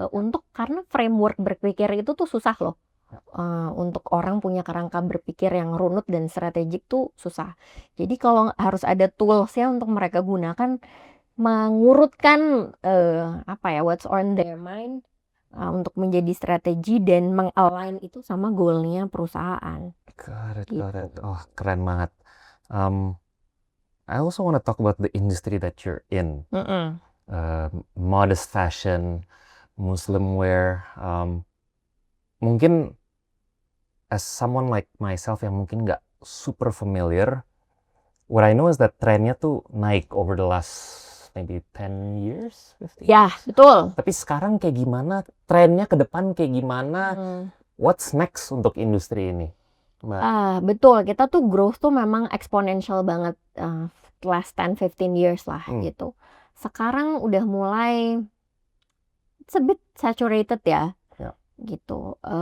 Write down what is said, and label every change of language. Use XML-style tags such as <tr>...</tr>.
<id>Untuk karena framework berpikir itu tuh susah loh. Untuk orang punya kerangka berpikir yang runut dan strategik tuh susah. Jadi kalau harus ada tools-nya untuk mereka gunakan, mengurutkan</id> <en>what's on their mind,</en> <id>untuk menjadi strategi dan meng-align itu sama goalnya perusahaan.</id> <en>Got it. Oh,</en> <id>keren banget.</id> <en>I also want to talk about the industry that you're in. Modest fashion, Muslim wear. Mungkin as someone like myself</en> <id>yang mungkin nggak</id> <en>super familiar, what I know is that</en> <id>trennya tuh naik</id> <en>over the last maybe 10 years, 15 years.</en> <id>Ya, betul. Tapi sekarang kayak gimana? Trennya ke depan kayak gimana?</id> <en>What's next</en> <id>untuk industri ini, Mbak? Betul. Kita tuh growth tuh memang exponential banget</id> <en>last 10-15 years</en> <id>lah gitu. Sekarang udah mulai</id> <en>it's a bit saturated</en> <id>ya. Gitu.</id>